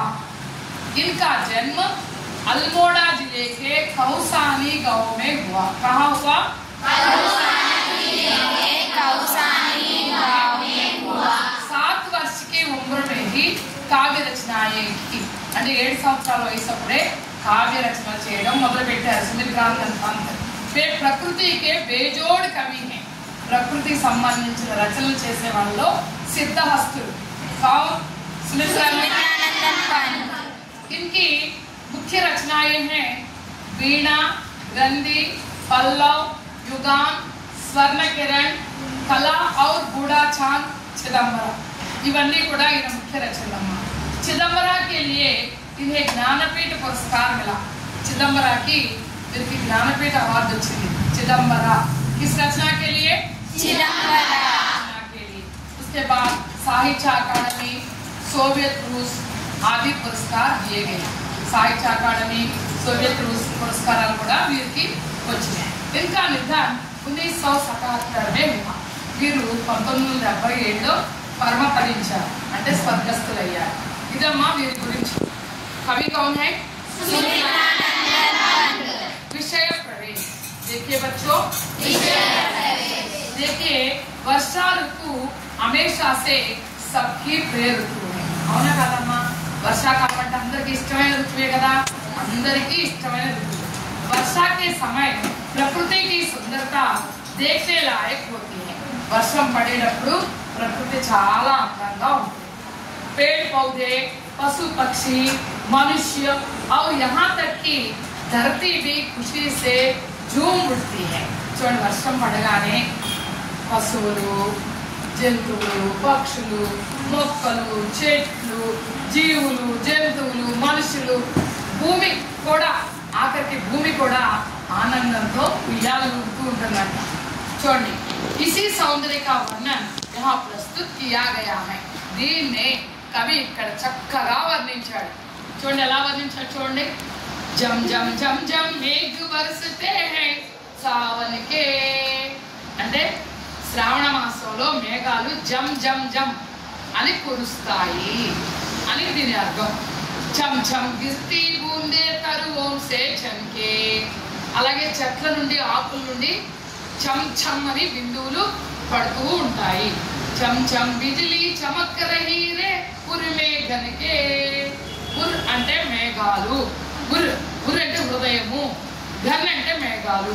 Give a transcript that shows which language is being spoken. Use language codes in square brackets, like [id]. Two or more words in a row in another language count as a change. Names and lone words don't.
[hi] इनका जन्म अल्मोड़ा जिले के कौसानी गांव में हुआ। कहाँ हुआ? कौसानी गांव में हुआ। 7 वर्ष की उम्र में ही काव्य रचनाएं की, [te] అంటే 7 సంవత్సరాల వయసు అప్పుడే కావ్య రచన చేయడం మొదలుపెట్టారు సుమిత్రానందన్ పంత్। [hi] वे प्रकृति के बेजोड़ कवि हैं। [te] प्रकृति సంబంధించిన రచనలు చేసే వాళ్ళలో सिद्धहस्तुలు। [hi] सुमित्रानंदन पंत। इनकी मुख्य रचनाएं हैं वीणा, ग्रंथि, पल्लव, युगान, स्वर्ण किरण, कला और बूढ़ा चांद, चिदंबरा। [te] इवన్నీ కూడా ఈయన ముఖ్య రచనలమ్మ। [hi] चिदंबरा के लिए इन्हें ज्ञानपीठ पुरस्कार मिला। चिदंबरा की इनकी ज्ञानपीठ अवार्ड వచ్చింది। चिदंबरा किस रचना के लिए? चिदंबरा के लिए। उसके बाद साहित्य अकादमी, सोवियत रूस आदि पुरस्कार दिए गए। [te] साहित्य अकादमी, सोवियत रूस पुरस्काराలు కూడా వీరికి వచ్చినాయి। [hi] इनका निधन 1977 में हुआ। [te] వీరు 1977లో పరమపదించారు, అంటే స్వర్గస్థులయ్యారు। ఇదమ్మా వీరి గురించి। [hi] कवि कौन है? [te] सुमित्रानंदन पंत। [hi] विषय प्रवेश। देखिए बच्चों, देखिए वर्षा ऋतु हमेशा से सबकी प्रिय ऋतु है। [te] అవునా కాదమ్మా? వర్షాకాలం అంటే అందరికీ ఇష్టమైన ఋతువే కదా, అందరికీ ఇష్టమైన ఋతువు। [hi] वर्षा के समय प्रकृति की सुंदरता देखने लायक होती है। [te] వర్షం పడేటప్పుడు ప్రకృతి చాలా అందంగా ఉంటుంది। [hi] पेड़ पौधे, पशु पक्षी, मनुष्य और यहाँ तक कि धरती भी खुशी से झूम उठती है। [te] చూడండి, వర్షం పడగానే పశువులు, జంతువులు, పక్షులు, మొక్కలు, చెట్లు, జీవులు, జంతువులు, మనుషులు, భూమి కూడా, ఆఖరికి భూమి కూడా ఆనందంతో ఉయ్యాలూగుతూ ఉంటుందంట। చూడండి, [hi] इसी सौंदर्य का वर्णन यहाँ प्रस्तुत किया गया है। [te] దీన్నే కవి ఇక్కడ చక్కగా వర్ణించాడు। చూడండి ఎలా వర్ణించాడు చూడండి। [hi] झम झम झम झम मेघ बरसते हैं सावन के, [te] అంటే శ్రావణ మాసంలో మేఘాలు జం జం జం అని కురుస్తాయి అని దీని అర్థం। [hi] छम छम गिरती बूँदें तरुओं से छन के, [te] అలాగే చెట్ల నుండి ఆకుల నుండి చం చం అని బిందువులు పడుతూ ఉంటాయి। [hi] चम चम बिजली चमक रही रे पुर में घन के, [te] పుర్ అంటే మేఘాలు, పుర్ పుర్ అంటే హృదయము, ఘన్ అంటే మేఘాలు।